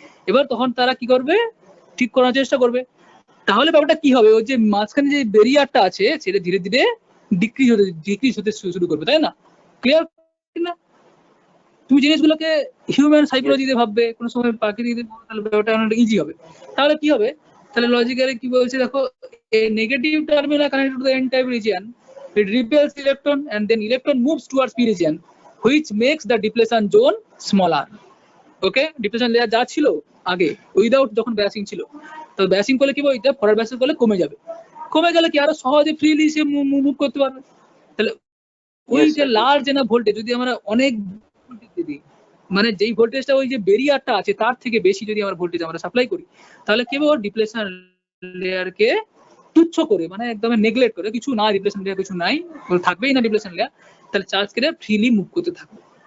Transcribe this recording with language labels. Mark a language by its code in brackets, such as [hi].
[bn] এবার তখন তারা কি করবে, ঠিক করার চেষ্টা করবে। তাহলে ব্যাপারটা কি হবে, ওই যে মাঝখানে যে ব্যারিয়ারটা আছে সেটা ধীরে ধীরে ডিক্রিজ হতে শুরু করবে, তাই না? ক্লিয়ার না? তুমি জিনিসগুলোকে হিউম্যান সাইকোলজিতে ভাববে, কোনো সময় প্রাকৃতিক, তাহলে ব্যাপারটা অনেক ইজি হবে। তাহলে কি হবে, তাহলে লজিক্যালি কি বলছে দেখো, [en] a negative terminal connected to the n type region, it repels electron and then electron moves towards p region, which makes the depletion zone smaller. [bn] Okay, depletion layer যা ছিল আগে উইদাউট যখন ব্যাসিং ছিল, তো ব্যাসিং করলে কি বলতে, ফরওয়ার্ড ব্যাসিং করলে কমে যাবে। কমে গেলে কি আরো সহজে ফ্রিলি সে মুভ করতে পারবে। তাহলে ওই যে লার্জ এনা ভোল্টেজ যদি আমরা অনেক দিই, মানে যেই ভোল্টেজটা ওই যে ব্যারিয়ারটা আছে তার থেকে বেশি যদি আমরা ভোল্টেজ আমরা সাপ্লাই করি, তাহলে কি হবে, ডিপ্লেশন লেয়ারকে তুচ্ছ করে, মানে একদম নেগলেক্ট করে, কিছু না ডিপ্লেশন লেয়ার কিছু নাই, থাকবেই না ডিপ্লেশন লেয়ার, তাহলে চার্জ কেটে ফ্রিলি মুভ করতে থাকবে।